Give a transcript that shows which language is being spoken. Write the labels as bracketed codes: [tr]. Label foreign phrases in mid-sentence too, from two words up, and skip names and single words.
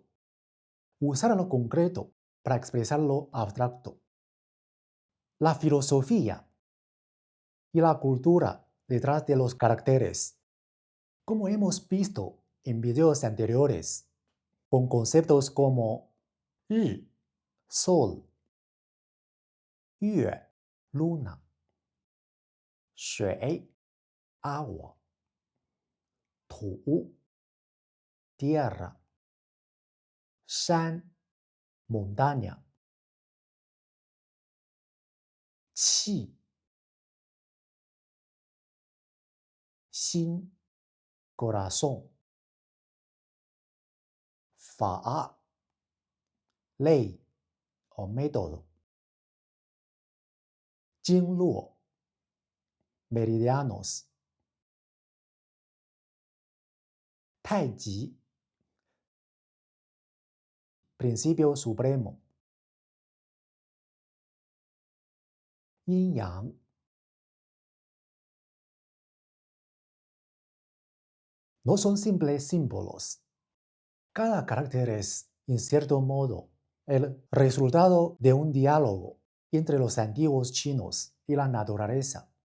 [es] Usar lo concreto para expresar lo abstracto. La filosofía y la cultura detrás de los caracteres. Como hemos visto en videos anteriores, con conceptos como 日 sol, 月 luna, 水 agua, 土 tierra, 山 montaña, [zh] 气 心 [es] corazón, 法 ley o método, 经络 meridianos, 太极 principio supremo, 阴阳 no son simples símbolos. Cada carácter es, en cierto modo, el resultado de un diálogo entre los antiguos chinos y la naturaleza.